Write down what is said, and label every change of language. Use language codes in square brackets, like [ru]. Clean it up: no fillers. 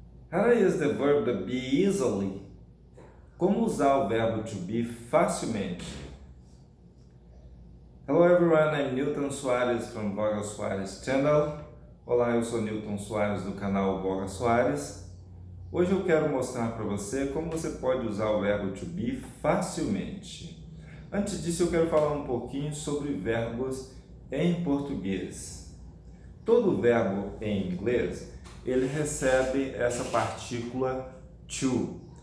[en] How to use the verb to be easily? [pt] Como usar o verbo to be facilmente? [en] Hello everyone, I'm Newton Soares from Voga Soares Channel. [pt] Olá, eu sou Newton Soares do canal Voga Soares. Hoje eu quero mostrar para você como você pode usar o verbo to be facilmente. Antes disso, eu quero falar um pouquinho sobre verbos em português. Todo verbo em inglês, ele recebe essa partícula to.